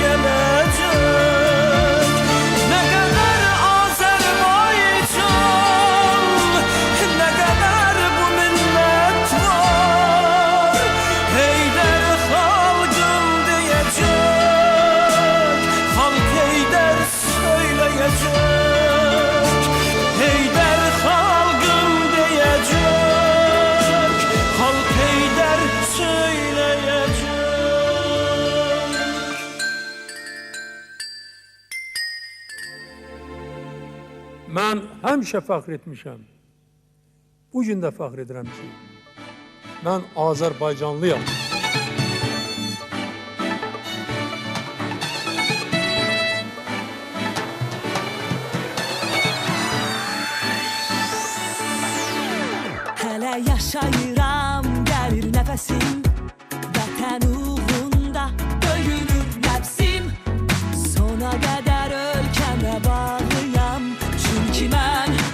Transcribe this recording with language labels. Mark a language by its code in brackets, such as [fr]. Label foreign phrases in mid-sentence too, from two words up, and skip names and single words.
[tr] gelecek Ne kadar Azerbaycan Ne kadar bu millet var Heyder halkım diyecek Halk Heyder söyleyecek Heyder halkım diyecek Halk Heyder söyleyecek [az] Mən həmişə fəxr etmişəm. Bugün də fəxr edirəm ki, mən Azərbaycanlıyam. Hələ yaşayıram, gəlir nəfəsim Vətən uğrunda döyünür nəfsim Sona qədər ölkəmə bağlıyam Çünki mən